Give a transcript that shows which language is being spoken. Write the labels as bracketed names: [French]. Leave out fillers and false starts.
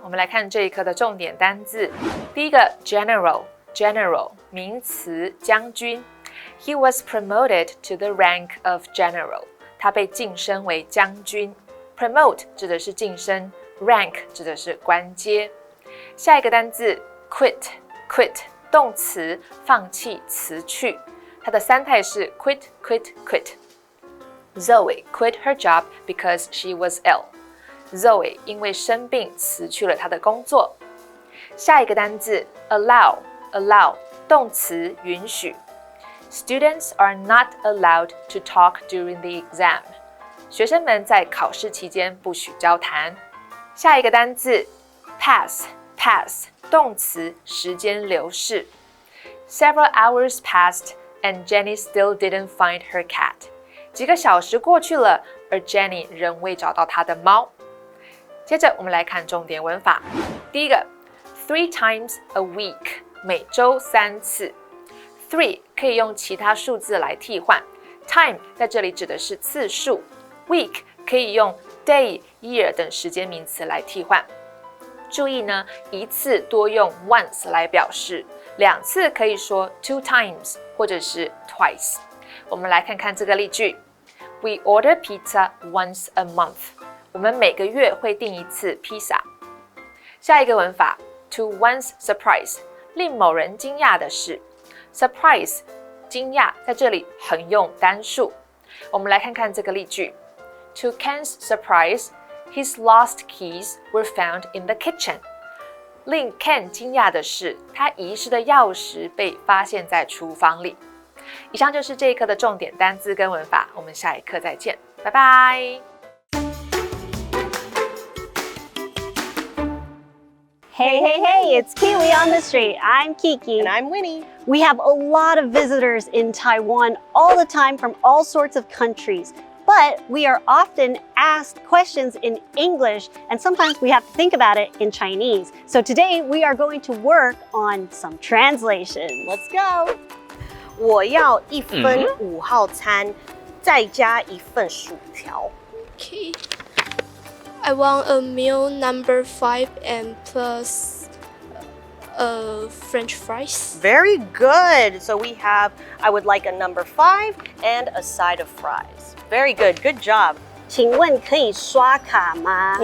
[Chinese] 我们来看这一课的重点单字。第一个 general 名词将军。 [English] He was promoted to the rank of general. [Chinese] 他被晋升为将军。 Promote 指的是晋升 ，rank 指的是官阶。下一个单字 quit 动词放弃辞去，它的3态是 quit。 [English] Zoe quit her job because she was ill. [Chinese] Zoe 因为生病辞去了她的工作。下一个单字 allow 动词允许。 [English] Students are not allowed to talk during the exam. [Chinese] 学生们在考试期间不许交谈。下一个单字 pass 动词时间流逝。 [English] Several hours passed and Jenny still didn't find her cat. [Chinese] 几个小时过去了，而 Jenny 仍未找到她的猫。接着我们来看重点文法。第一个 3 times a week 每周3次。 3 可以用其他数字来替换。Time 在这里指的是次数。 Week 可以用 day、year 等时间名词来替换。注意呢，一次多用 once 来表示，2次可以说 2 times 或者是 twice。我们来看看这个例句 [English] ：We order pizza once a month. [Chinese] 我们每个月会订一次披萨。下一个文法 ，to one's surprise， 令某人惊讶的是 ，surprise 惊讶在这里横用单数。我们来看看这个例句 [English] ：To Ken's surprise, his lost keys were found in the kitchen. [Chinese] 令 Ken 惊讶的是，他遗失的钥匙被发现在厨房里。以上就是这一课的重点单字跟文法，我们下一课再见，拜拜。 [English] Hey, it's KiWi On the Street. I'm Kiki. And I'm Winnie. We have a lot of visitors in Taiwan all the time from all sorts of countries. But we are often asked questions in English, and sometimes we have to think about it in Chinese. So today we are going to work on some translations. Let's go. [Chinese] 我要1份5号餐，再加1份薯条。 [English] Okay. I want a meal number 5 and plus French fries. Very good. So we have, I would like a number 5 and a side of fries. Very good. Good job. [Chinese] 请问可以刷卡吗？